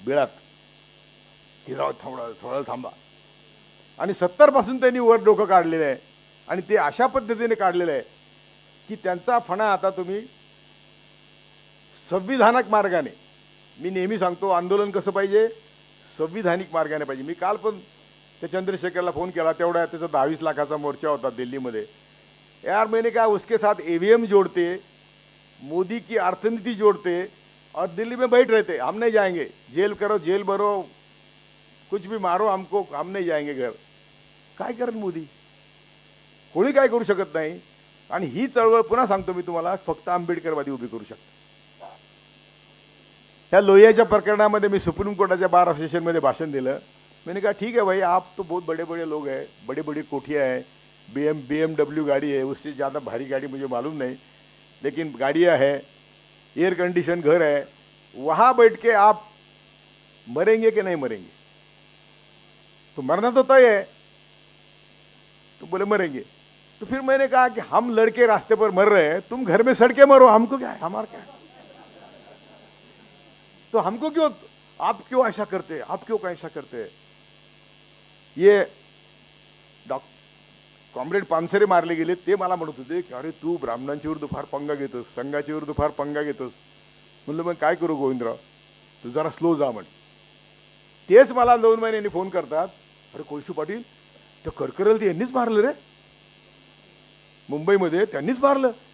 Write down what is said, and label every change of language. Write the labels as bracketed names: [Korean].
[Marathi] बिळात थोडं थांबा. आणि 70 पासून त्यांनी वर डोकं काढलेलं आहे, आणि ते अशा पद्धतीने काढलेलं आहे की त्यांचा फणा आता तुम्ही संविधानिक मार्गाने, मी नेहमी सांगतो आंदोलन कसं पाहिजे, संविधानिक मार्गाने पाहिजे. मी काल पण त्या चंद्रशेखरला फोन केला, तेवढा त्याचा 22 लाखाचा मोर्चा होता दिल्लीमध्ये. [Hindi] यार मैंने कहा उसके साथ ईवीएम जोड़ते, मोदी की अर्थनीति जोड़ते, और दिल्ली में बैठ रहते, हम नहीं जाएंगे, जेल करो, जेल भरो, कुछ भी मारो हमको, हम नहीं जाएंगे घर. [Marathi] काय करेल मोदी? कोणी काय करू शकत नाही. आणि ही चळवळ पुन्हा सांगतो मी तुम्हाला, फक्त आंबेडकरवादी उभी करू शकतो. ह्या लोहियाच्या प्रकरणामध्ये मी सुप्रीम कोर्टाच्या बार असोसिएशनमध्ये भाषण दिलं. [Hindi] मैंने कहा ठीक है भाई, आप तो बहुत बड़े बड़े लोग हैं, बड़ी बड़ी कोठियाँ हैं, BMW गाड़ी है, उससे ज़्यादा भारी गाड़ी मुझे मालूम नहीं, लेकिन गाड़ियाँ हैं, एयर कंडीशन घर है, वहाँ बैठ के आप मरेंगे कि नहीं मरेंगे? तो मरना तो तय है. तो बोले मरेंगे. तो फिर मैंने कहा कि हम लड़के रास्ते पर मर रहे हैं, तुम घर में सड़ के मरो, हमको क्या है, हमारा क्या है? तो हमको क्यों, आप क्यों ऐसा करते हैं, आप क्यों ऐसा करते हैं? [Marathi] ये कॉम्रेड पानसरे मारले गेले, ते मला म्हणत होते की अरे तू ब्राह्मणांच्या विरुद्ध फार पंगा घेतोस, संघाच्या विरुद्ध फार पंगा घेतोस. म्हणलं मग काय करू गोविंदराव, तू जरा स्लो जा म्हण. तेच मला 2 महिन्यांनी फोन करतात, अरे कोळशू पाटील, तर करकरल ते यांनीच मारलं रे, मुंबईमध्ये त्यांनीच मारलं.